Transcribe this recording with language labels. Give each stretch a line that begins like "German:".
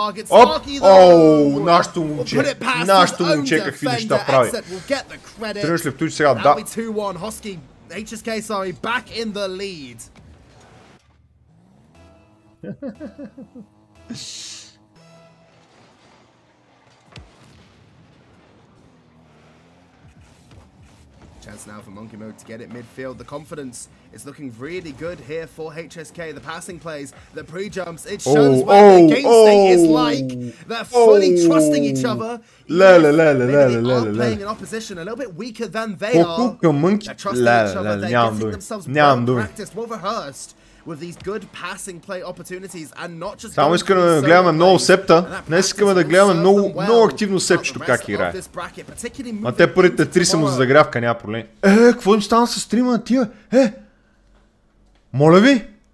Bulgarian: Оп, оу, нашето момче какви неща прави. Тръгнеш ли в туч сега? Да.
English: HSK, sorry, back in the lead. Chance now for Monkey Mode to get it midfield. The confidence is looking really good here for HSK. The passing plays, the pre-jumps, it shows what the game state is like. They're fully trusting each other. They are playing in opposition a little bit weaker than they are. They're trusting each other. They're getting themselves well practiced, well rehearsed with these good passing play opportunities and not just.
Bulgarian: Само искаме да гледаме много Септа. Днес искаме да гледаме много активно Сепчето как играе. А те първите 3 са му за загрявка, няма проблем. Какво им стана с стрима на тия? Моля ви?